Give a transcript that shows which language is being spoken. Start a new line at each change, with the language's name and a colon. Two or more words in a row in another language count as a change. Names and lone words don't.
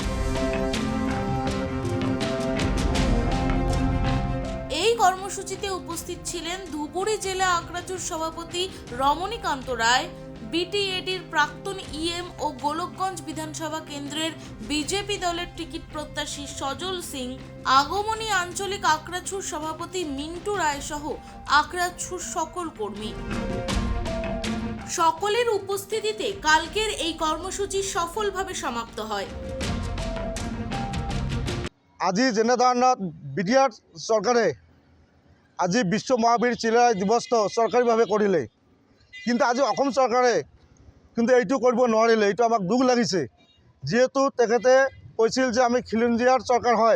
Bangla: এই কর্মসূচিতে উপস্থিত ছিলেন ধুবুরী জেলা আক্রাছুর সভাপতি রমণীকান্ত রায়, বিটিএডির প্রাক্তন ইএম ও গোলকগঞ্জ বিধানসভা কেন্দ্রের বিজেপি দলের টিকিট প্রত্যাশী সজল সিং, আগমনী আঞ্চলিক আক্রাছুর সভাপতি মিন্টু রায় সহ আক্রাছুর সকল কর্মী। সকলের উপস্থিতিতে কালকের এই কর্মসূচি সফলভাবে সমাপ্ত হয়।
Assamese: আজি যেনেধৰণৰ বিটিআৰ চৰকাৰে আজি বিশ্ব মহাবীৰ চিলাৰায় দিৱসটো চৰকাৰীভাৱে কৰিলে, কিন্তু আজি অসম চৰকাৰে কিন্তু এইটো কৰিব নোৱাৰিলে। এইটো আমাক দুখ লাগিছে, যিহেতু তেখেতে কৈছিল যে আমি খিলঞ্জীয়াৰ চৰকাৰ হয়।